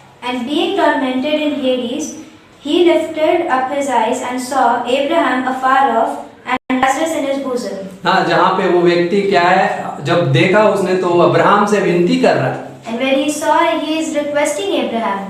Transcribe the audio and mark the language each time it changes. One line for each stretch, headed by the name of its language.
English: and being tormented in Hades, he lifted up his eyes and saw Abraham afar off and Lazarus in his bosom.
Hindi: हाँ, जहाँ पे वो व्यक्ति क्या है, जब देखा उसने तो अब्राहम से विनती कर रहा है।
English: And when he saw, he is requesting Abraham.